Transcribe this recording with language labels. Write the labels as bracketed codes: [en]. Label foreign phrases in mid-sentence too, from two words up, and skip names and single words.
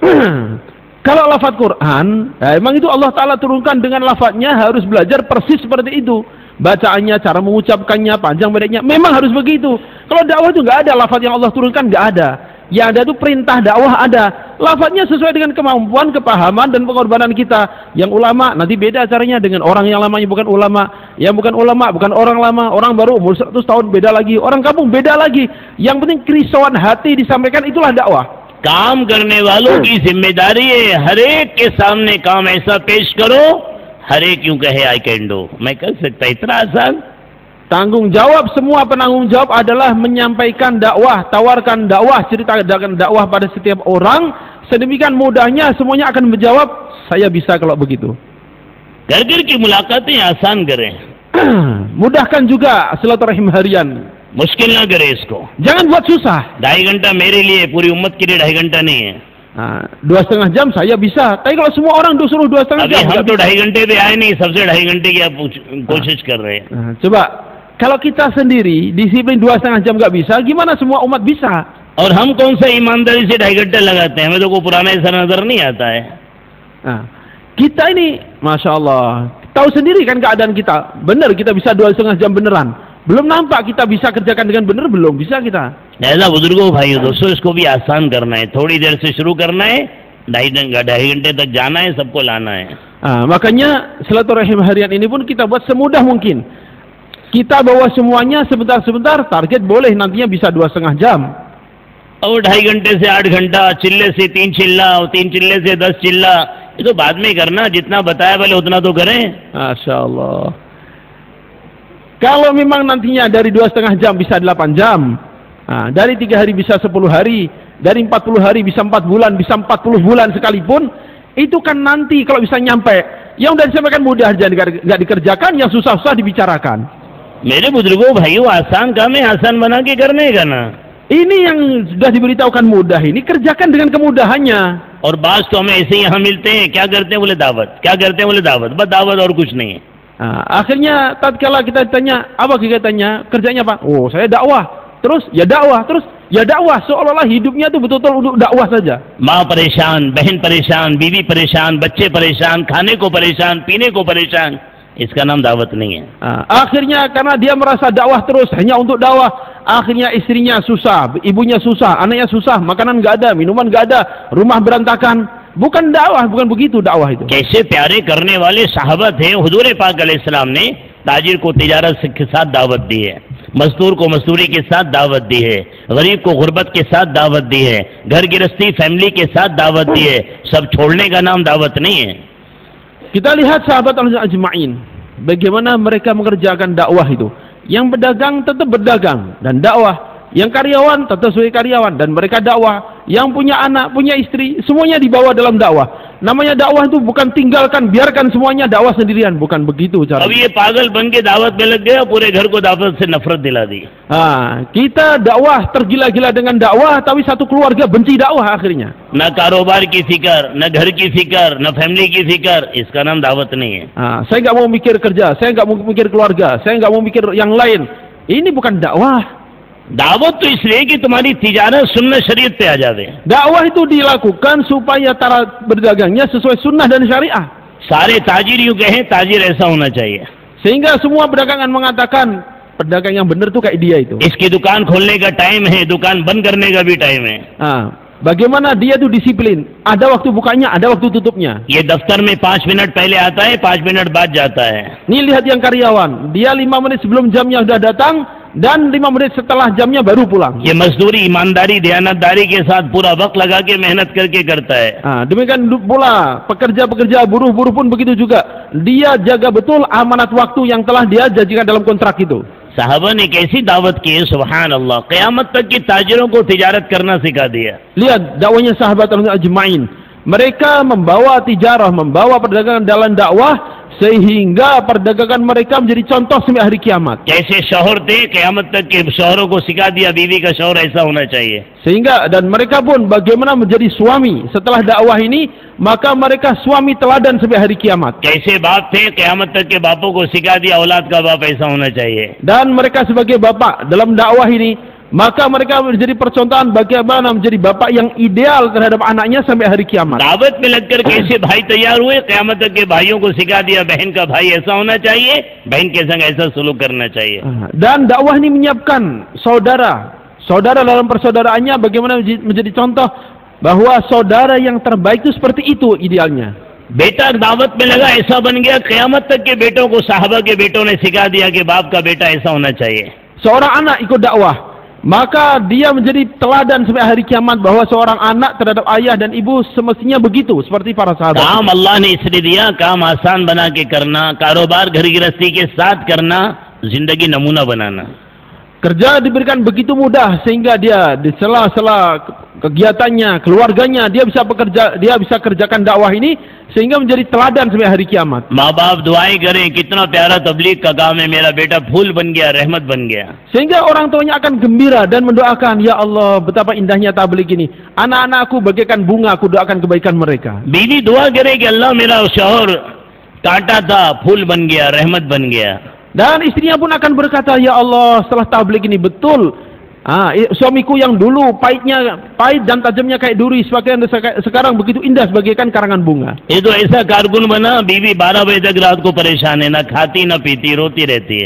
[id] Kalau lafaz Quran, emang itu Allah Ta'ala turunkan dengan lafaznya, harus belajar persis seperti itu. Bacaannya, cara mengucapkannya, panjang pendeknya, memang harus begitu. Kalau dakwah itu nggak ada lafaz yang Allah turunkan, nggak ada. Yang ada itu perintah dakwah ada. Lafaznya sesuai dengan kemampuan, kepahaman, dan pengorbanan kita. Yang ulama, nanti beda caranya dengan orang yang lamanya bukan ulama. Yang bukan ulama, bukan orang lama. Orang baru umur 100 tahun beda lagi. Orang kampung beda lagi. Yang penting kerisauan hati disampaikan, itulah dakwah. [hi] काम करने वालों की जिम्मेदारी है, हर एक के सामने काम ऐसा पेश करो, हर एक यूं कहे [en] I can do, [hi] मैं कर सकता. इतना आसान. [id] Tanggung jawab semua penanggung jawab adalah menyampaikan dakwah, tawarkan dakwah, ceritakan dakwah pada setiap orang. Sedemikian mudahnya semuanya akan menjawab, saya bisa kalau begitu. [hi] घर-घर की मुलाकातें आसान करें. [id] Mudahkan juga silaturahim harian. [hi] मुश्किल ना करे इसको. [id] Jangan buat susah. [hi] 2.5 घंटा मेरे लिए, पूरी उम्मत के लिए 2.5 घंटा नहीं है. [id] 2,5 jam saya bisa. Tapi kalau semua orang disuruh 2,5 jam. [hi] हम तो 2.5 घंटे पे आए नहीं, सबसे 2.5 घंटे की आप कोशिश कर रहे हैं. [id] Coba kalau kita sendiri disiplin 2,5 jam nggak bisa, gimana semua umat bisa? [hi] और हम कौन सा ईमानदारी से 2.5 घंटे लगाते हैं? हमें तो कोई पुराना ऐसा नजर नहीं आता है. [id] Kita ini, [ar] masya Allah, [id] tahu sendiri kan keadaan kita. Benar kita bisa 2,5 jam beneran. belum nampak kita bisa kerjakan dengan benar, belum bisa kita. [hi] ऐसा बुजुर्गों भाइयों दोस्तों, इसको भी आसान करना है. थोड़ी देर से शुरू करना है, 2.5 घंटे तक जाना है, सबको लाना है. [id] Makanya silaturahim harian ini pun kita buat semudah mungkin. Kita bawa semuanya sebentar-sebentar, target boleh nantinya bisa 2,5 jam. [hi] और 2.5 घंटे से 8 घंटा, चिल्ले से 3 चिल्ला, 3 चिल्ले से 10 चिल्ला, ये तो बाद में करना. जितना बताया पहले उतना तो करें. [ar] Masya Allah. [id] Kalau memang nantinya dari 2,5 jam bisa 8 jam, dari 3 hari bisa 10 hari, dari 40 hari bisa 4 bulan, bisa 40 bulan sekalipun, itu kan nanti kalau bisa nyampe. Yang udah disampaikan mudah aja nggak dikerjakan, yang susah-susah dibicarakan. [hi] मेरे बुजुर्गों भाइयों, आसान काम है आसान बना के करने का ना. [id] Ini yang sudah diberitahukan mudah, ini kerjakan dengan kemudahannya. [hi] और बास तो हमें ऐसे ही यहाँ मिलते हैं, क्या करते हैं बोले दावत, क्या करते हैं बोले दावत, बस दावत और कुछ नहीं है. [id] Akhirnya tatkala kita tanya, apa kegiatannya, kerjanya apa? Oh, saya dakwah. Terus ya dakwah, terus ya dakwah, seolah-olah hidupnya itu betul-betul untuk dakwah saja. [hi] माँ परेशान, बहन परेशान, बीवी परेशान, बच्चे परेशान, खाने को परेशान, पीने को परेशान. इसका नाम दावत नहीं है। [id] Akhirnya karena dia merasa dakwah terus hanya untuk dakwah, akhirnya istrinya susah, ibunya susah, anaknya susah, makanan nggak ada, minuman nggak ada, rumah berantakan. Bukan dakwah, bukan begitu dakwah itu. [hi] कैसे प्यारे करने वाले साहबा थे, हुजूर पाक अलैहिस्सलाम ने ताजिर को तिजारत के साथ दावत दी है, मजदूर को मजदूरी के साथ दावत दी है, गरीब को गुर्बत के साथ दावत दी है, घर गृहस्थी फैमिली के साथ दावत दी है। सब छोड़ने का नाम दावत नहीं है। [id] Kita lihat sahabat ajma'in, bagaimana mereka mengerjakan dakwah itu. Yang berdagang tetap berdagang dan dakwah, yang karyawan tetap sebagai karyawan dan mereka dakwah. Yang punya anak, punya istri, semuanya dibawa dalam dakwah. Namanya dakwah itu bukan tinggalkan, biarkan semuanya dakwah sendirian, bukan begitu cara. [hi] अब ये पागल बन के दावत में लग गया, पूरे घर को दावत से नफरत दिला दी। [id] Kita dakwah tergila-gila dengan dakwah, tapi satu keluarga benci dakwah akhirnya. [hi] न कारोबार की फिकर, न घर की फिकर, न फैमिली की फिकर, इसका नाम दावत नहीं है। [id] Saya nggak mau mikir kerja, saya nggak mau mikir keluarga, saya nggak mau mikir yang lain. Ini bukan dakwah. [hi] दावत तो इसलिए कि तुम्हारी तिजारत सुन्नत शरीयत पे आ जावे। [id] Dakwah itu dilakukan supaya cara berdagangnya sesuai sunnah dan syariah. [hi] सारे ताजिर यूं कहें, ताजिर ऐसा होना चाहिए। [id] Sehingga semua pedagangan mengatakan pedagang yang benar tuh kayak dia itu. [hi] इसकी दुकान खोलने का टाइम है, दुकान बंद करने का भी टाइम है। [id] Bagaimana dia tuh disiplin. Ada waktu bukanya, ada waktu tutupnya. [hi] ये दफ्तर में 5 मिनट पहले आता है, 5 मिनट बाद जाता है। [id] Nih lihat yang karyawan, dia 5 menit sebelum jamnya sudah datang dan 5 menit setelah jamnya baru pulang. [hi] ये मजदूरी ईमानदारी दयानतदारी के साथ पूरा वक्त लगा के मेहनत करके करता है। [id] Demikian pula pekerja-pekerja buruh-buruh pun begitu juga. Dia jaga betul amanat waktu yang telah dia janjikan dalam kontrak itu. [hi] साहबा ने कैसी दावत की है, [ar] سبحان الله. [hi] क़यामत तक की ताजिरों को तिजारत करना सिखा दिया। [id] Lihat dakwahnya sahabat ajma'in. Mereka membawa tijarah, membawa perdagangan dalam dakwah sehingga perdagangan mereka menjadi contoh sampai hari kiamat. [hi] कैसे शौहर थे, क़यामत तक के शौहरों को सिखा दिया बीवी का शौहर ऐसा होना चाहिए। [id] Sehingga dan mereka pun bagaimana menjadi suami setelah dakwah ini, maka mereka suami teladan sampai hari kiamat. [hi] कैसे बाप थे, क़यामत तक के बापों को सिखा दिया औलाद का बाप ऐसा होना चाहिए। [id] Dan mereka sebagai bapak dalam dakwah ini, maka mereka menjadi percontohan bagaimana menjadi bapak yang ideal terhadap anaknya sampai hari kiamat. [hi] दावत में लगकर कैसे भाई तैयार हुए, क़यामत तक के भाइयों को सिखा दिया बहन का भाई ऐसा होना चाहिए, बहन के संग ऐसा सलूक करना चाहिए। [id] Dan dakwah ini menyiapkan saudara dalam persaudaraannya bagaimana menjadi contoh bahwa saudara yang terbaik itu seperti itu idealnya. [hi] बेटा दावत में लगा ऐसा बन गया, क़यामत तक के बेटों को साहबा के बेटों ने सिखा दिया कि बाप का बेटा ऐसा होना चाहिए। [id] Seorang anak ikut dakwah, maka dia menjadi teladan sampai hari kiamat bahwa seorang anak terhadap ayah dan ibu semestinya begitu seperti para sahabat. [hi] काम अल्लाह ने इसलिए दिया, काम आसान बना के करना, कारोबार घर गृहस्थी के साथ करना, जिंदगी नमूना बनाना। [id] Kerja diberikan begitu mudah sehingga dia di sela-sela kegiatannya, keluarganya dia bisa kerjakan dakwah ini sehingga menjadi teladan sampai hari kiamat. [hi] माँ बाप दुआएं करें, कितना प्यारा तबलीग का काम है, मेरा बेटा फूल बन गया, रहमत बन गया। [id] Sehingga orang tuanya akan gembira dan mendoakan, ya Allah betapa indahnya tabligh ini. Anak-anakku bagaikan bunga, aku doakan kebaikan mereka. [hi] बीवी दुआ करे कि अल्लाह मेरा शौहर कांटा था, फूल बन गया, रहमत बन गया। [id] Dan istrinya pun akan berkata, ya Allah setelah tabligh ini betul, suamiku yang dulu pahit dan tajamnya kayak duri, sekarang begitu indah sebagaikan karangan bunga. [hi] ये तो ऐसा कारकुन बना, बीवी 12 बजे तक रात को परेशान है, ना खाती ना पीती, रोती रहती है।